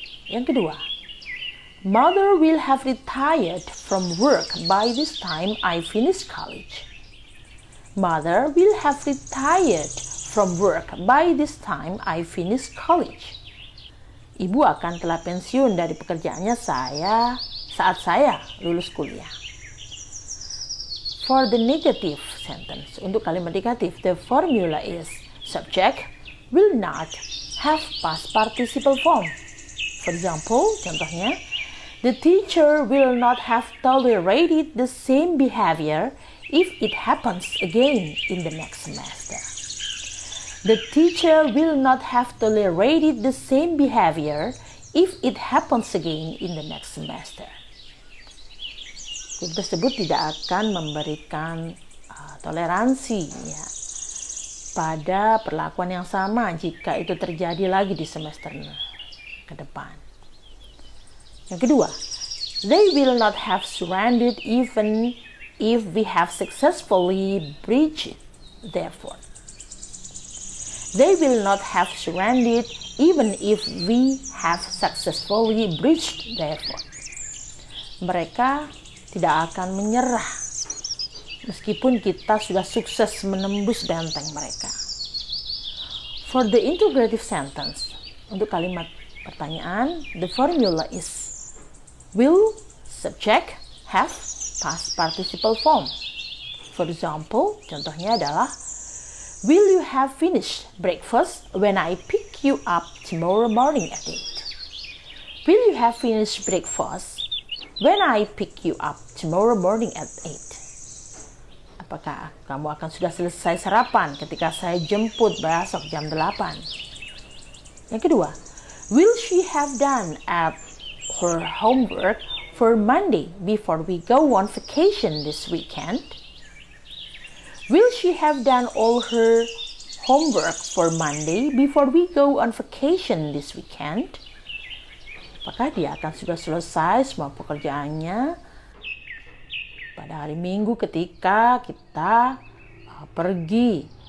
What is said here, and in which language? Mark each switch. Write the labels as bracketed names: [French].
[Indonesian] Yang kedua, [English] Mother will have retired from work by this time I finish college. Mother will have retired from work by this time I finish college. [Indonesian] Ibu akan telah pensiun dari pekerjaannya saat saya lulus kuliah. [English] For the negative sentence, [Indonesian] untuk kalimat negatif, [English] the formula is subject will not have past participle form. For example, contohnya, the teacher will not have tolerated the same behavior if it happens again in the next semester. The teacher will not have tolerated the same behavior if it happens again in the next semester. [Indonesian] Guru tersebut tidak akan memberikan toleransi ya, pada perlakuan yang sama jika itu terjadi lagi di semester ke depan. Yang kedua, [English] they will not have surrendered even if we have successfully breached their fort. They will not have surrendered even if we have successfully breached their fort. [Indonesian] Mereka tidak akan menyerah meskipun kita sudah sukses menembus benteng mereka. [English] For the interrogative sentence, [Indonesian] untuk kalimat pertanyaan, [English] the formula is will, subject, have, past participle form. For example, [Indonesian] contohnya adalah, [English] will you have finished breakfast when I pick you up tomorrow morning at 8? Will you have finished breakfast when I pick you up tomorrow morning at 8? [Indonesian] Apakah kamu akan sudah selesai sarapan ketika saya jemput besok jam 8? Yang kedua, [English] will she have done at her homework for Monday before we go on vacation this weekend? Will she have done all her homework for Monday before we go on vacation this weekend? [Indonesian] Apakah dia akan sudah selesai semua pekerjaannya pada hari Minggu ketika kita pergi